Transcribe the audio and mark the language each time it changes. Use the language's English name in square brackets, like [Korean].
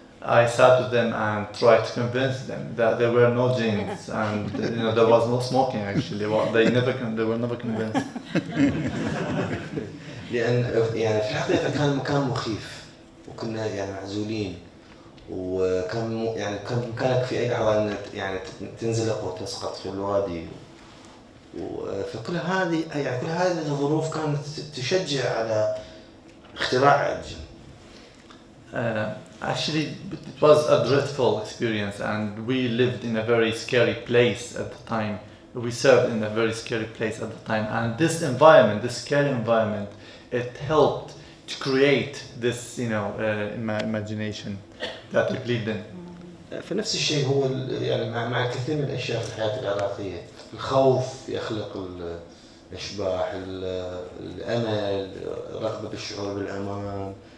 [English] I sat with them and tried to convince them that there were no jinns and there was no smoking actually. They were never convinced. [Arabic] لأن يعني في الحقيقة كان مكان مخيف وكنا يعني معزولين وكان يعني كان بإمكانك في أي لحظة أن يعني تنزلق وتسقط في الوادي فكل هذه يعني كل هذه الظروف كانت تشجع على اختراع الجن. [English] Actually, it was a dreadful experience, and we lived in a very scary place at the time. We served in a very scary place at the time, and this environment, this scary environment, it helped to create this, imagination that we believed in. [Arabic] فنفس الشيء هو يعني مع كثير من الأشياء في الحياة العراقية. الخوف يخلق الإشباح، الأمل، رغبة بالشعور بالأمان.